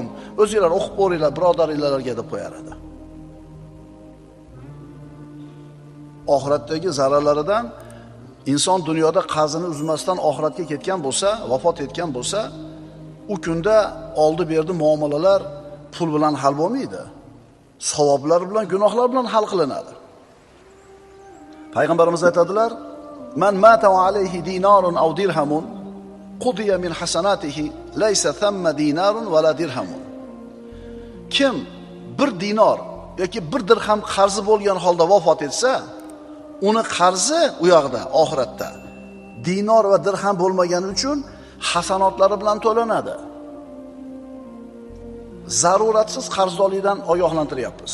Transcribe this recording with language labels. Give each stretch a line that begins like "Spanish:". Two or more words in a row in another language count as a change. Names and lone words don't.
Uzbek: O'zingizlar o'qib qo'yinglar birodaringlarga deb qo'yar edi. Oxiratdagi zararlaridan inson dunyoda qarzini uzmasdan oxiratga ketgan bo'lsa, vafot etgan bo'lsa, u kunda oldi-berdi muomalalar pul bilan hal bo'lmaydi. Savoblar bilan, gunohlar bilan hal qilinadi. Payg'ambarimiz aytadilar:
Arabic: "من مات وعليه دينار أو درهم قضي من حسناته ليس ثم دينار ولا درهم."
Uzbek: Kim bir dinor yoki bir dirham qarzi bo'lgan holda vafot etsa, uni qarzi u yoqda oxiratda dinor va dirham bo'lmagani uchun hasanotlari bilan to'lanadi. Zaruratsiz qarzdorlikdan ogohlantiryapmiz.